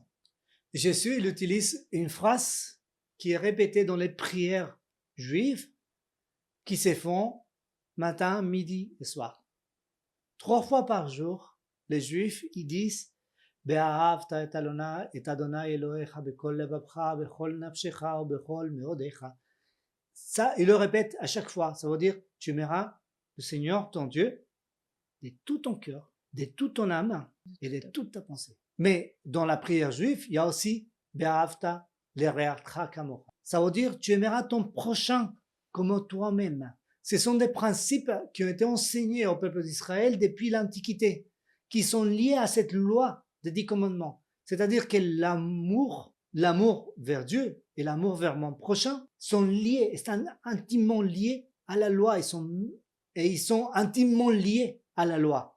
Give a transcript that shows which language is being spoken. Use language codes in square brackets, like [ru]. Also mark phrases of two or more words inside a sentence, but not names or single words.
[fr] Jésus, il utilise une phrase qui est répétée dans les prières juives qui se font matin, midi et soir. 3 fois par jour, les Juifs, ils disent [he] ואהבת את יהוה אלהיך בכל לבבך בכל נפשך בכל מאדך. [fr] Ça, il le répète à chaque fois. Ça veut dire tu aimeras le Seigneur, ton Dieu, de tout ton cœur, de toute ton âme et de toute ta pensée. Mais dans la prière juive, il y a aussi [he] ואהבת לרעך כמוך. [fr] Ça veut dire tu aimeras ton prochain comme toi-même. Ce sont des principes qui ont été enseignés au peuple d'Israël depuis l'Antiquité, qui sont liés à cette loi des 10 commandements. C'est-à-dire que l'amour vers Dieu et l'amour vers mon prochain sont liés, sont intimement liés à la loi, ils sont intimement liés à la loi.